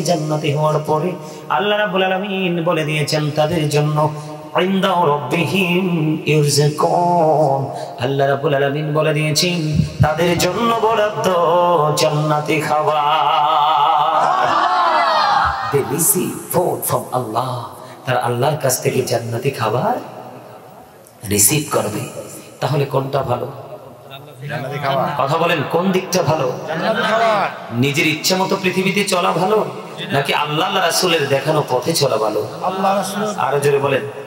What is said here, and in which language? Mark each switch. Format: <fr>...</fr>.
<bn>জান্নাতে হওয়ার পরে আল্লাহ রাব্বুল আলামিন বলে দিয়েছেন তাদের জন্য</bn> <ar>ইনদা রাব্বিহিম ইরযাকুন।</ar> <bn>আল্লাহ রাব্বুল আলামিন বলে দিয়েছেন তাদের জন্য বরাদ্দ জান্নাতি খাবার।</bn> <en>They receive food from Allah.</en> <bn>তারা আল্লাহর কাছ থেকে জান্নাতি খাবার রিসিভ করবে। তাহলে কোনটা ভালো? কথা বলেন, কোন দিকটা ভালো? নিজের ইচ্ছা মতো পৃথিবীতে চলা ভালো, নাকি আল্লাহ রাসূলের দেখানো পথে চলা ভালো? আর জোরে বলেন।</bn>